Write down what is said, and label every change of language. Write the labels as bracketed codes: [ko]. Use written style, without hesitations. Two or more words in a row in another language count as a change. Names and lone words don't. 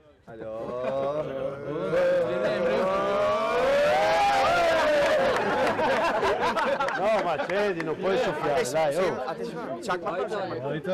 [tr] Alo. [it] No, ma accendi, non puoi soffiare, dai, oh. [tr] Ateş var mı? Çakmak var mı? Çakmak?